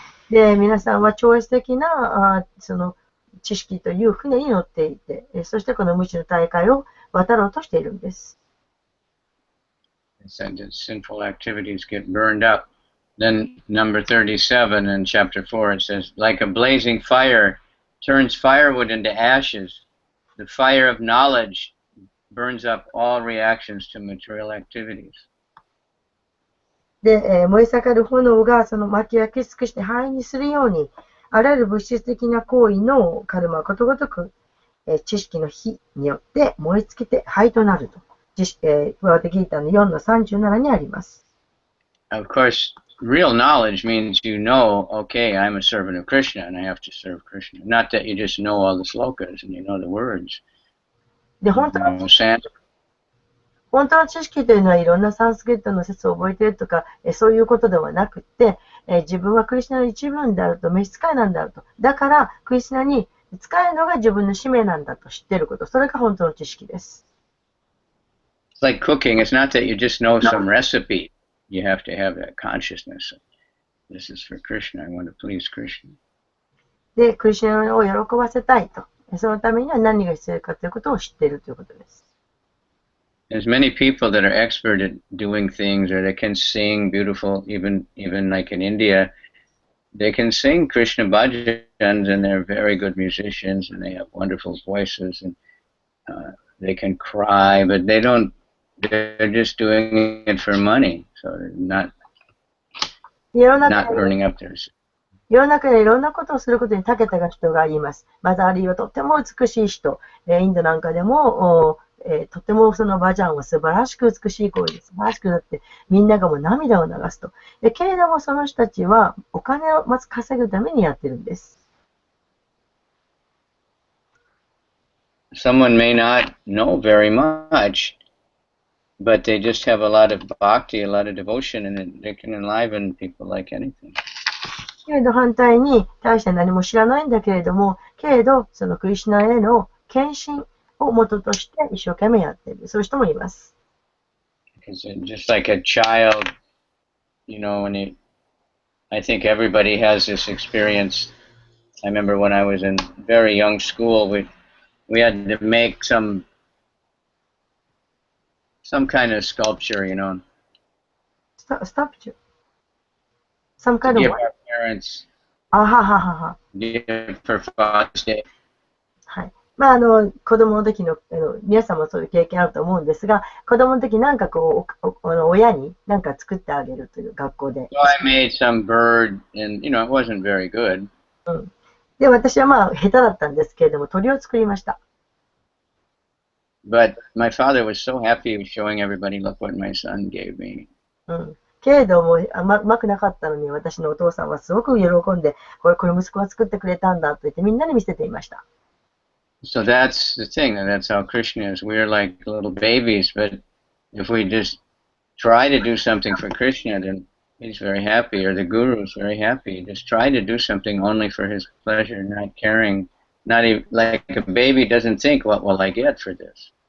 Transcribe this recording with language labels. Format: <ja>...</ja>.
<ja>で、皆さんは超越的なその知識という船に乗っていて、そしてこの無知の大海を渡ろうとしているんです。</ja> <en>It said that sinful activities get burned up. Then number 37 in chapter 4, it says, like a blazing fire turns firewood into ashes, the fire of knowledge burns up all reactions to material activities.</en> <ja>で、燃え盛る炎がその薪を焼き尽くして灰にするように、あらゆる物質的な行為のカルマはことごとく、知識の火によって燃え尽きて灰となると。バガバットギーターの4の37にあります。</ja> <en>Of course, real knowledge means you know, okay, I'm a servant of Krishna and I have to serve Krishna. Not that you just know all the slokas and you know the words.</en> <ja>で、本当の知識というのはいろんなサンスクリットの説を覚えているとか、そういうことではなくて、自分はクリシュナの一部であると、召使いなんだと。だから、クリシュナに使えるのが自分の使命なんだと知っていること。それが本当の知識です。</ja> <en>It's like cooking. It's not that you just know some recipe. You have to have that consciousness. This is for Krishna. I want to please Krishna.</en> <ja>で、クリシュナを喜ばせたいと。そのためには何が必要かということを知っているということです。</ja> <en>There's many people that are expert at doing things, or they can sing beautiful, even like in India, they can sing Krishna bhajans, and they're very good musicians, and they have wonderful voices, and they can cry, but they're just doing it for money, so they're not burning up their...</en> <ja>世の中でいろんなことをすることに長けた人がいます。またあるいはとても美しい人、インドなんかでもとてもそのバジャンは素晴らしく美しい声です。素晴らしくなってみんながもう涙を流すと。けれどもその人たちはお金をまず稼ぐためにやってるんです。</ja> <en>Someone may not know very much, but they just have a lot of bhakti, a lot of devotion, and they can enliven people like anything.</en> <ja>けれど反対に大して何も知らないんだけれども、けれどそのクリシュナへの献身を元として一生懸命やっている。そういう人もいます。</ja> <en>It's just like a child, when I think everybody has this experience. I remember when I was in very young school, we had to make some kind of sculpture, Stop. Some to kind of give what? our parents, あはははは。 give for Father's Day.</en> <ja>はい。まあ、子供の時の、皆さんもそういう経験あると思うんですが、子供の時なんかこう、親になんか作ってあげるという学校で。</ja> <en>So I made some bird, and it wasn't very good.</en> <ja>うん。で、私はまあ、下手だったんですけれども、鳥を作りました。</ja> <en>But my father was so happy he was showing everybody, look what my son gave me.</en> <ja>うん。けれども、うまくなかったのに、私のお父さんはすごく喜んで、これ息子が作ってくれたんだと言ってみんなに見せていました。</ja> <en>So that's the thing, and that's how Krishna is. We're like little babies, but if we just try to do something for Krishna, then he's very happy, or the guru is very happy. Just try to do something only for his pleasure, not caring. Not even like a baby doesn't think, what will I get for this?</en>